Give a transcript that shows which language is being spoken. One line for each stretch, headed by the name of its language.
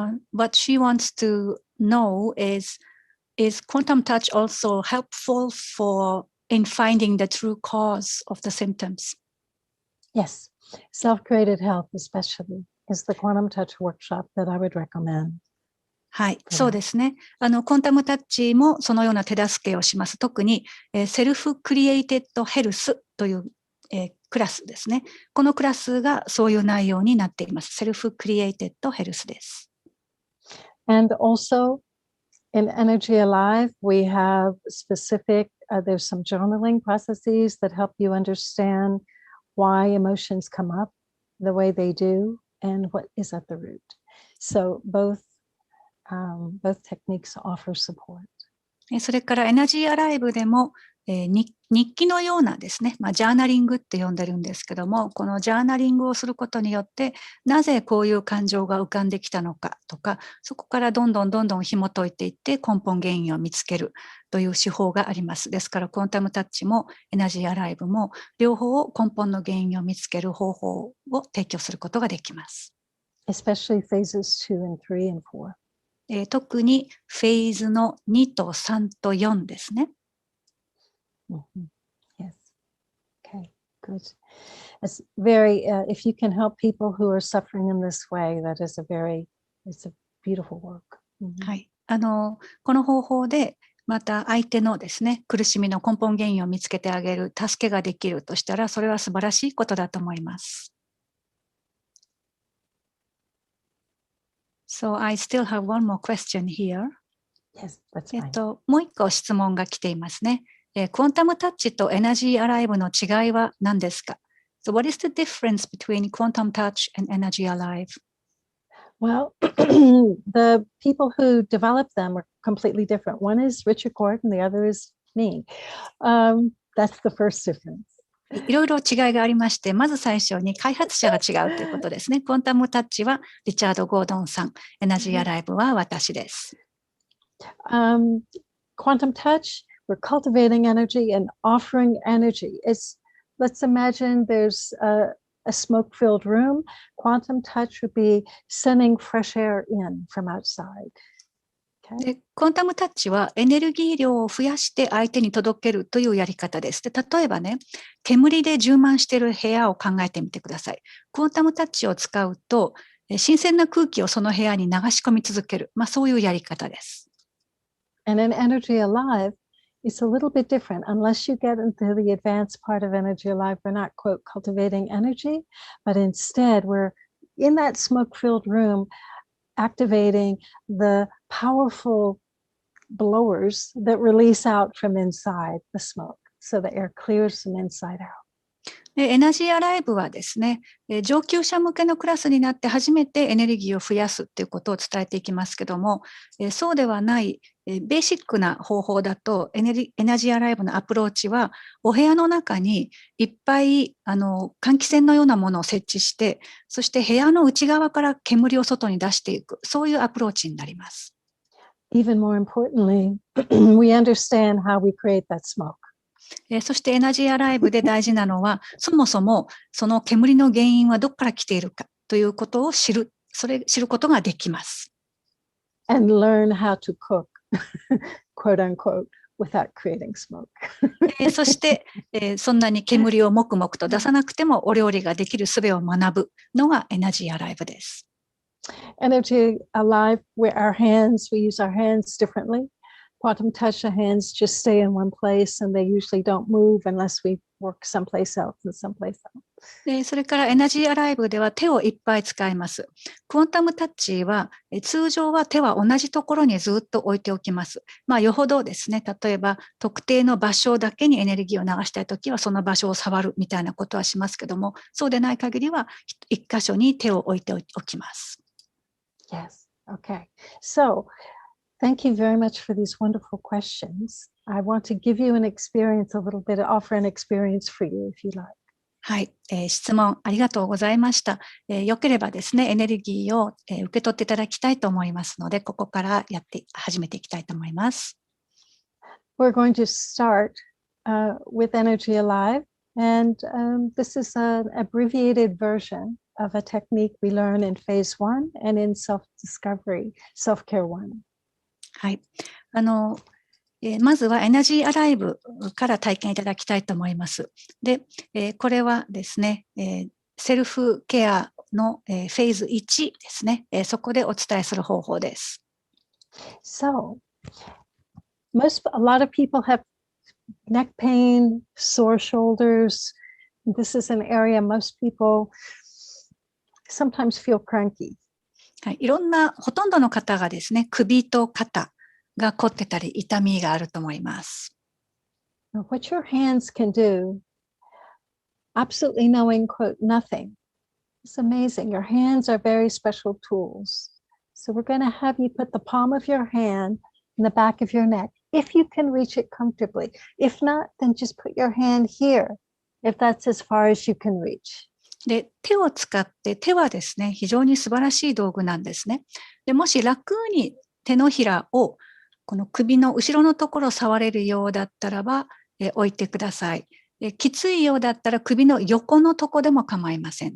English: What she wants to know is quantum touch also helpful in finding the true cause of the symptoms? Yes, self-created health especially is the quantum touch workshop that I would recommend.
Japanese: はい、そうですね。クォンタムタッチもそのような手助けをします。特に、セルフクリエイテッドヘルスという、クラスですね。このクラスがそういう内容になっています。セルフクリエイテッドヘルスです。
English: And also in Energy Alive, we have specific, there's some journaling processes that help you understand why emotions come up the way they do and what is at the root. So both techniques offer support.
Japanese: それからエナジーアライブでも、日記のようなですね、ジャーナリングって呼んでるんですけども、このジャーナリングをすることによってなぜこういう感情が浮かんできたのかとか、そこからどんどん紐解いていって根本原因を見つけるという手法があります。ですからクォンタムタッチもエナジーアライブも両方を根本の原因を見つける方法を提供することができます。
English: Especially phases 2 and 3 and 4.
Japanese: 特にフェーズの2と3と4ですね。
English: Yes. Okay, good. It's very, if you can help people who are suffering in this way, that is it's a beautiful work.
Japanese: はい。この方法で、また相手のですね、苦しみの根本原因を見つけてあげる、助けができるとしたら、それは素晴らしいことだと思います。
English: So I still have one more question here. Yes, that's fine.
Japanese: もう一個質問が来ていますね。クォンタムタッチとエナジーアライブの違いは何ですか？
English: So what is the difference between quantum touch and energy alive? Well, the people who developed them are completely different. One is Richard Gordon, the other is me. That's the first difference.
Japanese: いろいろ違いがありまして、まず最初に開発者が違うということですね。クォンタムタッチはリチャード・ゴードンさん、エナジーアライブは私です。
English: Quantum touch, we're cultivating energy and offering energy. Let's imagine there's a smoke-filled room. Quantum touch would be sending fresh air in from outside.
Japanese: でクォンタムタッチはエネルギー量を増やして相手に届けるというやり方です。で、例えばね、煙で充満している部屋を考えてみてください。クォンタムタッチを使うと、新鮮な空気をその部屋に流し込み続ける。そういうやり方です。
English: And in Energy Alive, it's a little bit different. Unless you get into the advanced part of Energy Alive, we're not, quote, cultivating energy, but instead we're in that smoke-filled room activating the powerful blowers that release out from inside the smoke, so the air clears from inside out.
Japanese: エナジーアライブはですね、上級者向けのクラスになって初めてエネルギーを増やすということを伝えていきますけども、そうではないベーシックな方法だとエナジーアライブのアプローチはお部屋の中にいっぱい換気扇のようなものを設置して、そして部屋の内側から煙を外に出していく、そういうアプローチになります。
English: Even more importantly, we understand how we create that smoke.
Japanese: そしてエナジーアライブで大事なのは、そもそもその煙の原因はどこから来ているかということを知ることができます。
English: And learn how to cook, quote unquote, without creating smoke.
Japanese: そして、そんなに煙をもくもくと出さなくてもお料理ができる術を学ぶのがエナジーアライブです。
English: Energy Alive, we use our hands differently. Quantum touch, the hands just stay in one place and they usually don't move unless we work someplace else and someplace else.
Japanese: それからエナジーアライブでは手をいっぱい使います。クォンタムタッチは通常は手は同じところにずっと置いておきます。よほどですね、例えば特定の場所だけにエネルギーを流したいときはその場所を触るみたいなことはしますけども、そうでない限りは一箇所に手を置いておきます。
English: Yes, okay. So, thank you very much for these wonderful questions. I want to give you an experience, offer an experience for you if you like.
Japanese: はい、質問ありがとうございました。よければですね、エネルギーを、受け取っていただきたいと思いますので、ここから始めていきたいと思います。
English: We're going to start with Energy Alive, and this is an abbreviated version of a technique we learn in Phase 1 and in Self-Discovery, Self-Care 1.
Japanese: はい。まずはエナジーアライブから体験いただきたいと思います。で、これはですね、セルフケアの、フェーズ1ですね、そこでお伝えする方法です。
English: So, a lot of people have neck pain, sore shoulders. This is an area most people sometimes feel cranky.
Japanese: はい、ほとんどの方がですね、首と肩が凝ってたり痛みがあると思います。
English: What your hands can do, absolutely knowing, quote, nothing. It's amazing. Your hands are very special tools. So we're going to have you put the palm of your hand in the back of your neck, if you can reach it comfortably. If not, then just put your hand here, if that's as far as you can reach.
Japanese: で、手を使って、手はですね、非常に素晴らしい道具なんですね。で、もし楽に手のひらをこの首の後ろのところを触れるようだったらば、置いてください。きついようだったら首の横のとこでも構いません。